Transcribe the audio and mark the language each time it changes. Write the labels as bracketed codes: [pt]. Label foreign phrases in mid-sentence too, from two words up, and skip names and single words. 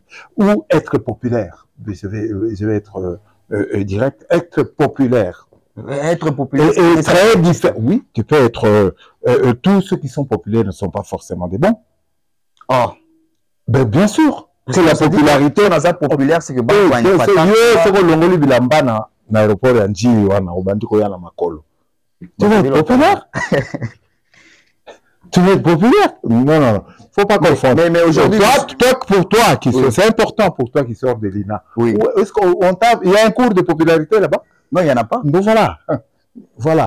[fr] Ou être populaire. Je vais être direct. Être populaire. Être populaire. Et très différent. Oui, tu peux être. Tous ceux qui sont populaires ne sont pas forcément des bons. Ah. Ben, bien sûr. C'est la popularité, on a ça populaire, c'est que c'est que [ln] l'ongoli bilambana na aéroport ya njiri wana ubandiko ya na makolo. [fr] Tu veux être populaire? Tu veux être populaire? Non. Faut pas confondre. Mais aujourd'hui, c'est important pour toi qui sors de l'INA. Oui. Est-ce il y a un cours de popularité là-bas? Non, il n'y en a pas. Donc voilà.